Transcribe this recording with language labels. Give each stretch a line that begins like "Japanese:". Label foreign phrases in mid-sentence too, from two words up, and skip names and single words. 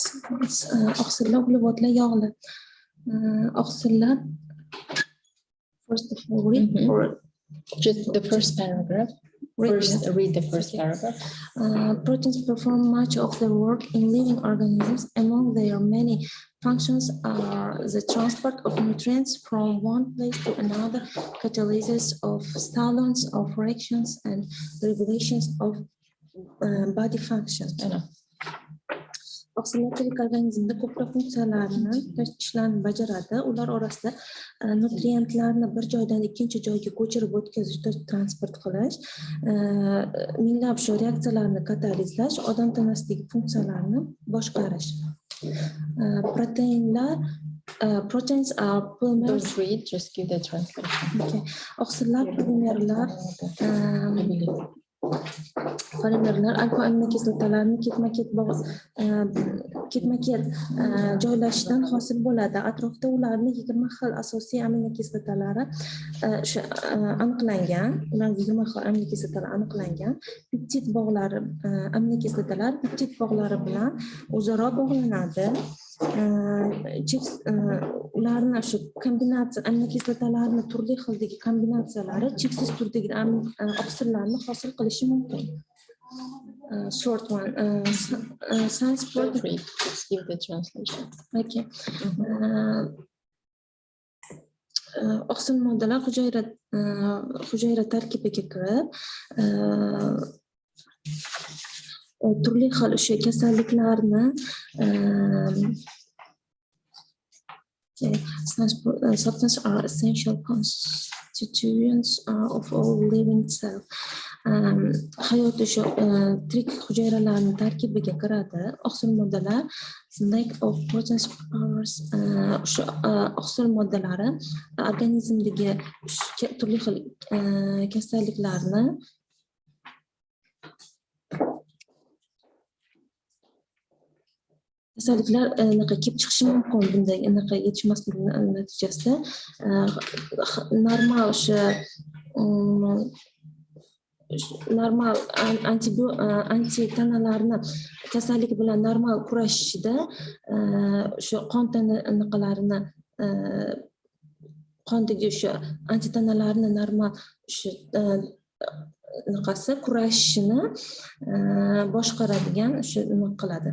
Uzbek: Oxallar, uglevodlar, yog'lar. Oxallar.
English: First of all, read or Just the first paragraph. Read the first paragraph. Proteins perform much of the work in living organisms. Among their many functions are the transport of nutrients from one place to another, catalysis of stalons, of reactions, and regulations of body functions.
Uzbek: Oqsillar tirik organizmda ko'plab funksiyalarni ishlarni bajaradi. Ular orasida nutrientlarni bir joydan ikkinchi joyga ko'chirib o'tkazish, transport qilish, minglab shu reaksiyalarni katalizlash, odam tanasidagi funksiyalarni boshqarish.
English: Proteins are polymers. Don't read, just give the translation. Okay.
Uzbek: Oqsillar polimerlar alfa aminokislotalarni ketma-ket joylashidan hosil bo'ladi. Atrofda ularning 20 xil asosiy aminokislotalari aniqlangan. Ularning 20 xil aminokislotalar aniqlangan. Peptid bog'lari aminokislotalar peptid bog'lari bilan o'zaro bog'lanadi. Ularni shu kombinatsiya aminokislotalarni turli xildagi kombinatsiyalari cheksiz turdagi oqsillarni hosil qilishi mumkin.
English: Short one. Science Don't read, just give the translation.
Uzbek: Okay. Oqsil moddalar hujayra tarkibiga kirib, turli xil o'sha kasalliklarni
English: substances are essential constituents of all living cells.
Uzbek: Hayot o'sha tirik hujayralarning tarkibiga kiradi. Oqsil moddalar
English: lack of protein powers
Uzbek: o'sha oqsil moddalari organizmdagi turli xil kasalliklarni kelib chiqishi mumkin. Bunday yetishmasligi natijasida normal o'sha normal antitanalarni kasallik bilan normal kurashishida shu qon anaqalarini qondagi o'sha antitanalarni normal shu kurashishini boshqaradigan o'sha nima qiladi.